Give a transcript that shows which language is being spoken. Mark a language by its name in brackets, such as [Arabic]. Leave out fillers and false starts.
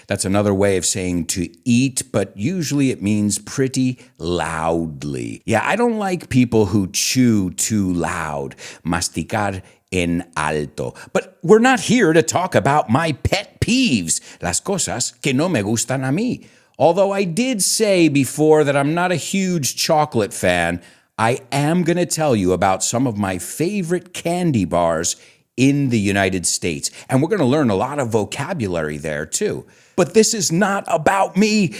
[English] That's another way of saying to eat, but usually it means pretty loudly. Yeah, I don't like people who chew too loud. [Spanish] Masticar en alto. [English] But we're not here to talk about my pet peeves. [Spanish] Las cosas que no me gustan a mí. [English] Although I did say before that I'm not a huge chocolate fan, I am going to tell you about some of my favorite candy bars in the United States. And we're going to learn a lot of vocabulary there too. But this is not about me.